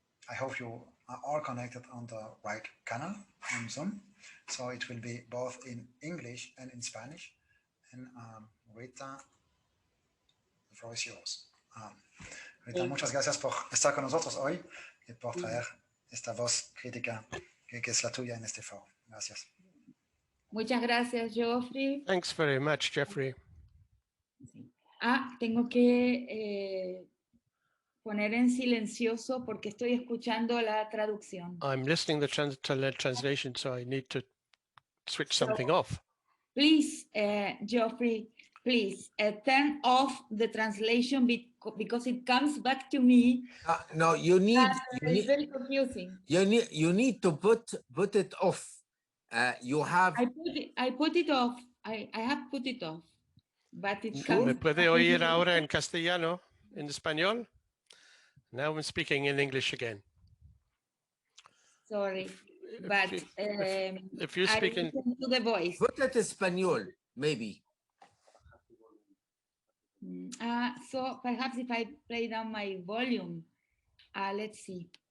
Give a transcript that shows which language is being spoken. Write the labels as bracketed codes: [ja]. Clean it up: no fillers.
[en] I hope you are all connected on the right channel on Zoom. So it will be both in English and in Spanish. And Rita, the floor is yours. [es] Rita, muchas gracias por estar con nosotros hoy y por traer esta voz crítica que es la tuya en este foro. Gracias. Muchas gracias, Geoffrey. [en] Thanks very much, Geoffrey. [es] Tengo que poner en silencioso porque estoy escuchando la traducción. [en] I'm listening to the translation, so I need to switch something off. Please, Geoffrey, please turn off the translation because it comes back to me. No, it's very confusing. You need to put it off. You have. I put it off. I have put it off, but it comes. [es] ¿Me puede oír ahora en castellano, en español? [en] Now I'm speaking in English again. Sorry, but if you speak in the voice. Put it Espanol, maybe. So perhaps if I play down my volume, let's see.